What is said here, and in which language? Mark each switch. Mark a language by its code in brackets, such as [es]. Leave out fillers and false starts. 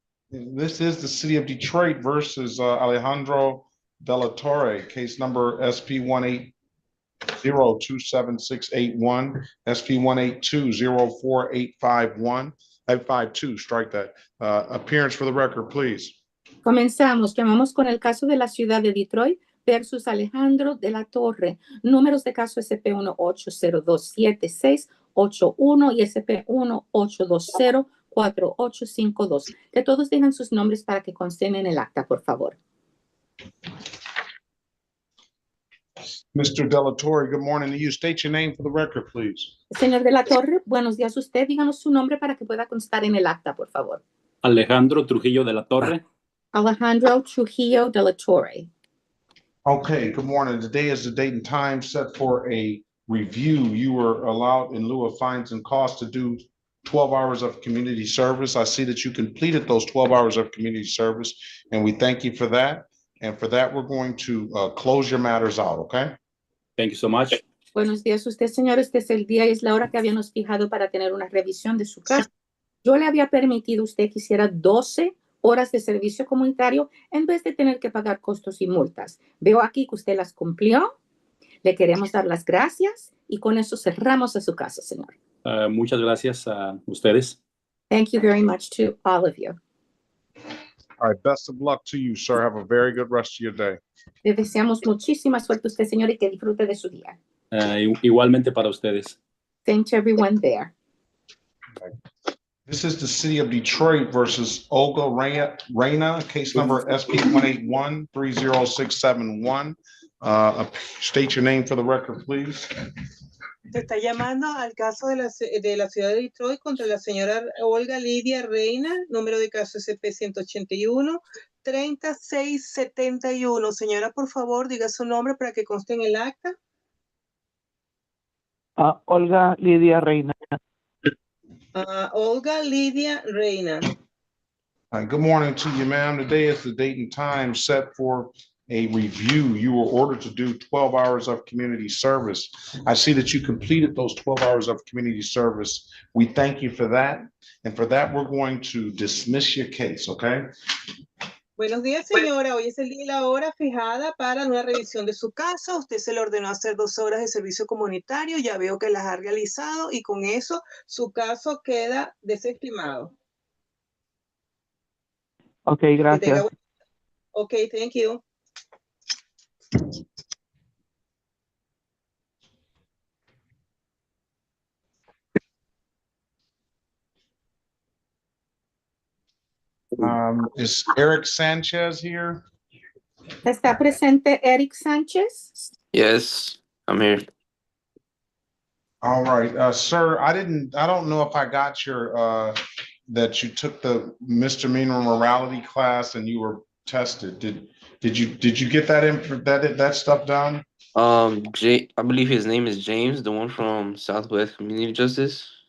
[en] This is the city of Detroit versus Alejandro De La Torre, case number SP 1802761, SP 182048551, 852, strike that. Appearance for the record, please. [es] Comenzamos. Llamamos con el caso de la ciudad de Detroit versus Alejandro de la Torre. Números de caso SP1802761 y SP18204852. Que todos digan sus nombres para que consten en el acta, por favor. [en] Mr. De La Torre, good morning to you. State your name for the record, please. [es] Señor de la Torre, buenos días a usted. Díganos su nombre para que pueda constar en el acta, por favor. Alejandro Trujillo de la Torre. Alejandro Trujillo de la Torre. [en] Okay, good morning. Today is the date and time set for a review. You were allowed in lieu of fines and costs to do 12 hours of community service. I see that you completed those 12 hours of community service, and we thank you for that. And for that, we're going to close your matters out, okay? Thank you so much. [es] Buenos días a usted, señor. Este es el día y es la hora que habíamos fijado para tener una revisión de su caso. Yo le había permitido a usted que hiciera 12 horas de servicio comunitario en vez de tener que pagar costos y multas. Veo aquí que usted las cumplió. Le queremos dar las gracias y con eso cerramos a su caso, señor. Muchas gracias a ustedes. [en] Thank you very much to all of you. All right, best of luck to you, sir. Have a very good rest of your day. [es] Le deseamos muchísima suerte a usted, señor, y que disfrute de su día. Igualmente para ustedes. [en] Same to everyone there. This is the city of Detroit versus Olga Reyna, case number SP 181-30671. State your name for the record, please. [es] Se está llamando al caso de la ciudad de Detroit contra la señora Olga Lidia Reina, número de caso SP-181-3671. Señora, por favor, diga su nombre para que conste en el acta. Olga Lidia Reina. Olga Lidia Reina. [en] Good morning to you, ma'am. Today is the date and time set for a review. You were ordered to do 12 hours of community service. I see that you completed those 12 hours of community service. We thank you for that. And for that, we're going to dismiss your case, okay? [es] Buenos días, señora. Hoy es el día y la hora fijada para una revisión de su caso. Usted se le ordenó hacer 12 horas de servicio comunitario. Ya veo que las ha realizado y con eso su caso queda desestimado. Ok, gracias. [en] Ok, thank you. Is Eric Sanchez here? [es] ¿Está presente Eric Sánchez? [en] Yes, I'm here. All right, sir, I don't know if I got your, that you took the misdemeanor morality class and you were tested. Did you get that stuff done? I believe his name is James, the one from Southwest Community Justice.